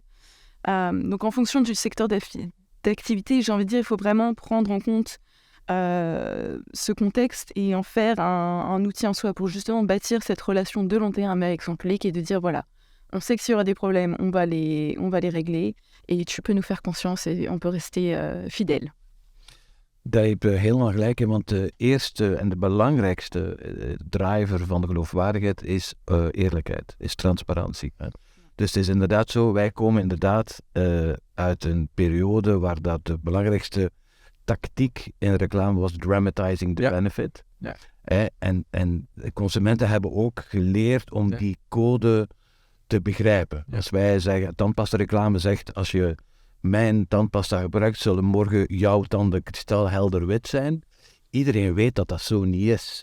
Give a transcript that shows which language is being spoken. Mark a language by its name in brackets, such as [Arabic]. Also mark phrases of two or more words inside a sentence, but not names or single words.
[French] Donc, en fonction du secteur d'activité, j'ai envie de dire, il faut vraiment prendre en compte ce contexte et en faire un outil en soi pour justement bâtir cette relation de long terme avec son public et de dire, voilà, on sait que s'il y aura des problèmes, on va les régler. Et tu peux nous faire confiance en on peut rester fidèle. [Dutch] Daar heb je helemaal gelijk in, want de eerste en de belangrijkste driver van de geloofwaardigheid is eerlijkheid, is transparantie. Hè. Dus het is inderdaad zo, wij komen inderdaad uit een periode waar dat de belangrijkste tactiek in reclame was [English] dramatizing the benefit. [Dutch] Ja. En de consumenten hebben ook geleerd om die code te begrijpen. Ja. Als wij zeggen, tandpasta-reclame zegt, als je mijn tandpasta gebruikt, zullen morgen jouw tanden kristalhelder wit zijn. Iedereen weet dat dat zo niet is.